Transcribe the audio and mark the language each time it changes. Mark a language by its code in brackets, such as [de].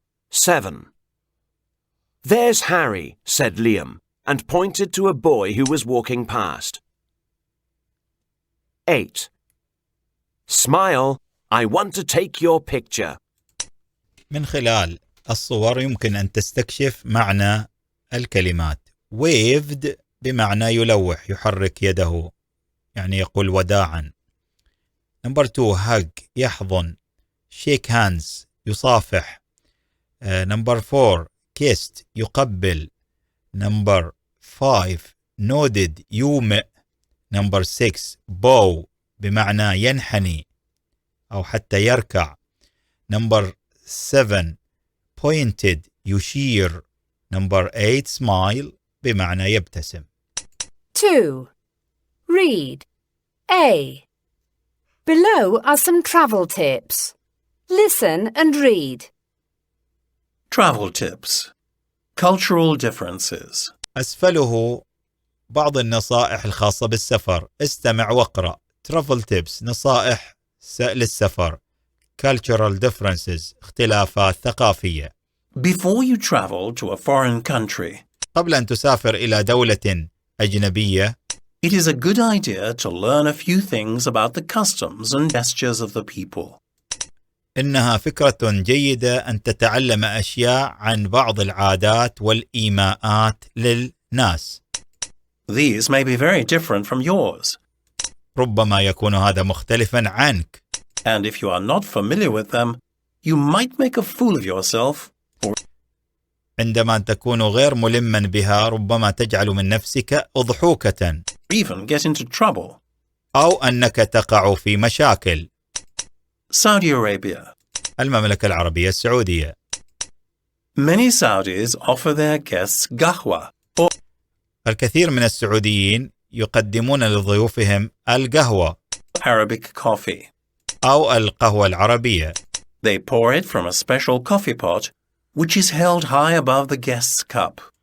[en] 7. There's Harry, said Liam, and pointed to a boy who was walking past. 8. Smile, I want to take your picture. [ar] من خلال الصور يمكن أن تستكشف معنى الكلمات. waved بمعنى يلوح يحرك يده يعني يقول وداعا. [en] Number 2 hug يحضن. shake hands يصافح. Number 4 kissed يقبل. Number 5 nodded يومئ. Number 6 bow [ar] بمعنى ينحني أو حتى يركع. [en] Number 7 pointed يشير. Number 8 smile [ar] بمعنى يبتسم. [en] 2. Read. A. Below are some travel tips. Listen and read. Travel tips. Cultural differences. [ar] أسفله بعض النصائح الخاصة بالسفر. استمع واقرأ. [en] Travel tips [ar] نصائح للسفر. [en] Cultural differences [ar] اختلافات ثقافية. [en] Before you travel to a foreign country, [ar] قبل أن تسافر إلى دولة أجنبية [en] it is a good idea to learn a few things about the customs and gestures of the people. [ar] إنها فكرة جيدة أن تتعلم أشياء عن بعض العادات والإيماءات للناس. [en] These may be very different from yours, [ar] ربما يكون هذا مختلفا عنك، [en] and if you are not familiar with them, you might make a fool of yourself. [ar] عندما تكون غير ملما بها ربما تجعل من نفسك أضحوكة [en] Even get into trouble. [ar] أو أنك تقع في مشاكل. [en] Saudi Arabia. [ar] المملكة العربية السعودية. [en] Many Saudis offer their guests qahwa, or [ar] الكثير من السعوديين يقدمون لضيوفهم القهوة [en] Arabic coffee. [ar] أو القهوة العربية. [en] They pour it from a special coffee pot, which is held high above the guest's cup.